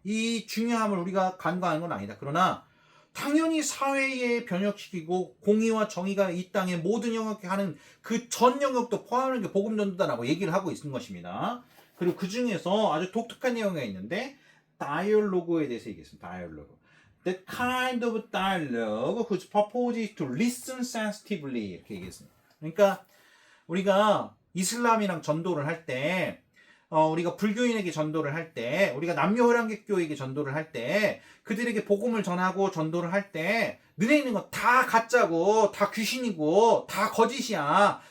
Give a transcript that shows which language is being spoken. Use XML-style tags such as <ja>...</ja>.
<ko>이 중요함을 우리가 간과하는 건 아니다. 그러나 당연히 사회에 변혁시키고 공의와 정의가 이 땅의 모든 영역에 하는 그 전 영역도 포함하는 게 복음 전도다라고 얘기를 하고 있는 것입니다. 그리고 그 중에서 아주 독특한 내용이 있는데 다이얼로그에 대해서 얘기했습니다. 다이얼로그.</ko> <en>The kind of dialogue whose purpose is to listen sensitively</en> <ko>이렇게 얘기했습니다. 그러니까 우리가 이슬람이랑 전도를 할 때 우리가 불교인에게 전도를 할 때, 우리가 남녀호랑객교에게 전도를 할 때, 그들에게 복음을 전하고 전도를 할 때, 너네 있는 거 다 가짜고, 다 귀신이고, 다 거짓이야.</ko>